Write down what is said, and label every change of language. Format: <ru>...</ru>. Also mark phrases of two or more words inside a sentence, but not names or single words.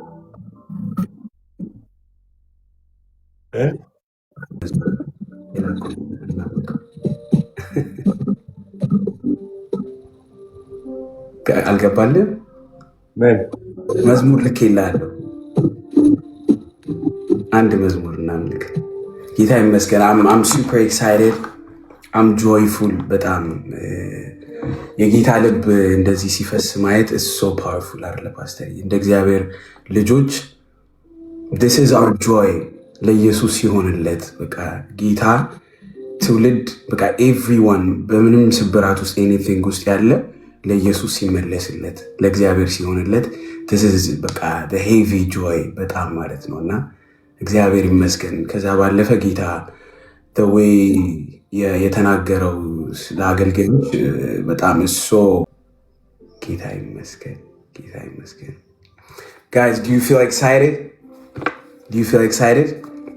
<am>አልገባልም። መዝሙር ልክ ይላለሁ አንድ መዝሙር እናምልክ። ጌታ ይመስገን።</am> <en>I'm super excited I'm joyful።</en> <am>በጣም የጌታ ልብ እንደዚህ ሲፈስ ማየት</am> <en>so powerful</en> <am>አይደለ ፓስተር? እንደ እግዚአብሔር ልጆች</am> <en>this is our joy።</en> <am>ለኢየሱስ ሲሆንለት በቃ ጌታ ትውልድ በቃ ኤቭሪዋን በምንም ስብራት ውስጥ ኤኒቲንግ ውስጥ ያለ ለኢየሱስ ሲመለስለት ለእግዚአብሔር ሲሆንለት</am> <en>this is</en> <am>በቃ</am> <en>the heavy joy</en> <am>በጣም ማለት ነው። እና እግዚአብሔር ይመስገን። ከዛ ባለፈ ጌታ</am> <en>the way</en> <am>የተናገረው ለአገልጋዮች በጣም እሶ ጌታ ይመስገን፣ ጌታ ይመስገን።</am> <en>Guys, do you feel excited? Do you feel excited?</en>